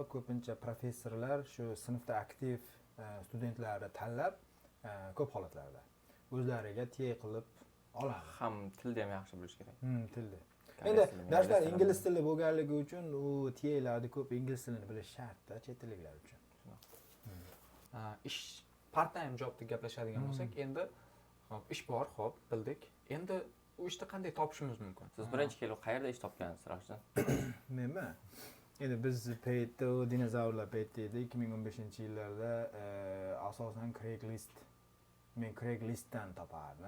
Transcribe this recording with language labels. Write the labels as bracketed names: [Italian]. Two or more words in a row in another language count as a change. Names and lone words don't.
[Uzbek] Ko'pincha professorlar shu sinfda aktiv studentlarni tanlab ko'p holatlarda o'zlariga TA qilib oladi. Ham tilda ham yaxshi bilish kerak. Tilda. Endi darslar ingliz tili bo'lganligi uchun u TA'larni ko'p ingliz tilini bilish shart-da chet tilliklar uchun. Ish [English] part time job [Uzbek] deb gaplashadigan bo'lsak, endi hop ish bor, hop bildik. Endi u ishni qanday topishimiz mumkin? Siz birinchi kelib qayerda ish topgansiz, Rashidjon? Menmi? Endi biz paytda dinozavrlar paytida edi, 2015-yillarda asosan men Craigslistdan topardim.